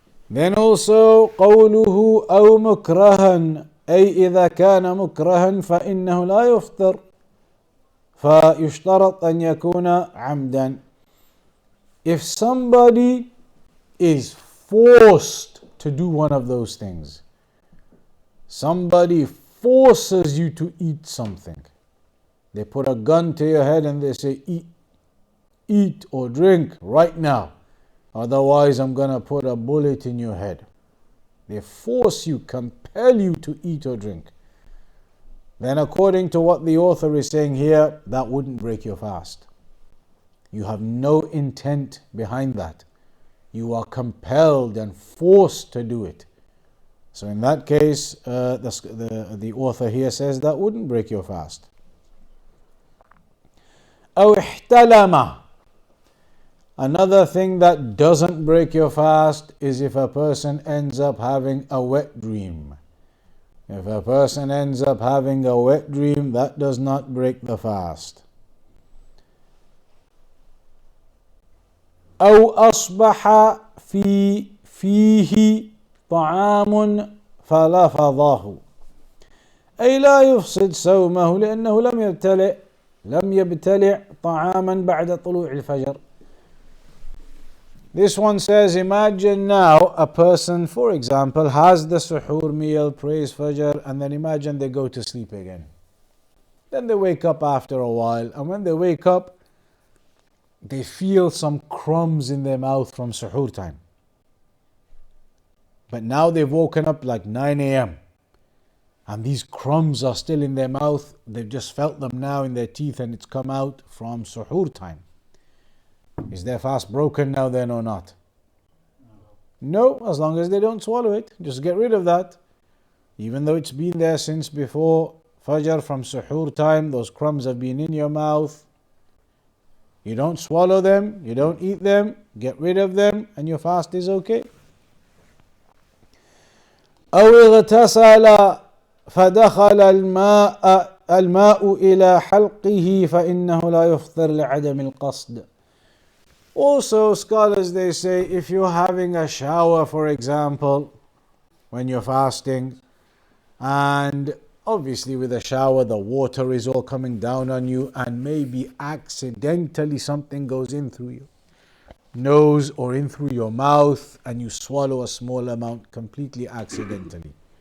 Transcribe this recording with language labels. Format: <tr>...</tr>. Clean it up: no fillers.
<en>Then also</en> <ar>قوله أو مكرها، أي إذا كان مكرها فإنه لا يفطر، فيشترط أن يكون عمدا.</ar> <en>If somebody is forced to do one of those things, somebody forces you to eat something, they put a gun to your head and they say, eat or drink right now, otherwise I'm going to put a bullet in your head. They force you, compel you to eat or drink. Then according to what the author is saying here, that wouldn't break your fast. You have no intent behind that. You are compelled and forced to do it. So in that case, the author here says that wouldn't break your fast.</en> <ar>أو احتلم.</ar> <en>Another thing that doesn't break your fast is if a person ends up having a wet dream. If a person ends up having a wet dream, that does not break the fast.</en> <ar>أو أصبح فيه طعام فلفظه، أي لا يفسد صومه لأنه لم يبتلع طعاما بعد طلوع الفجر.</ar> <en>This one says, imagine now a person, for example, has the suhoor meal, prays Fajr, and then imagine they go to sleep again. Then they wake up after a while, and when they wake up, they feel some crumbs in their mouth from suhoor time. But now they've woken up like 9 a.m. and these crumbs are still in their mouth. They've just felt them now in their teeth and it's come out from suhoor time. Is their fast broken now then or not? No, as long as they don't swallow it. Just get rid of that. Even though it's been there since before Fajr, from suhoor time, those crumbs have been in your mouth. You don't swallow them, you don't eat them, get rid of them, and your fast is okay.</en> <ar>أو اغتسل فدخل الماء إلى حلقه فإنه لا يفطر لعدم القصد.</ar> <en>Also, scholars, they say, if you're having a shower, for example, when you're fasting, and obviously with a shower the water is all coming down on you, and maybe accidentally something goes in through your nose or in through your mouth and you swallow a small amount completely accidentally.</en>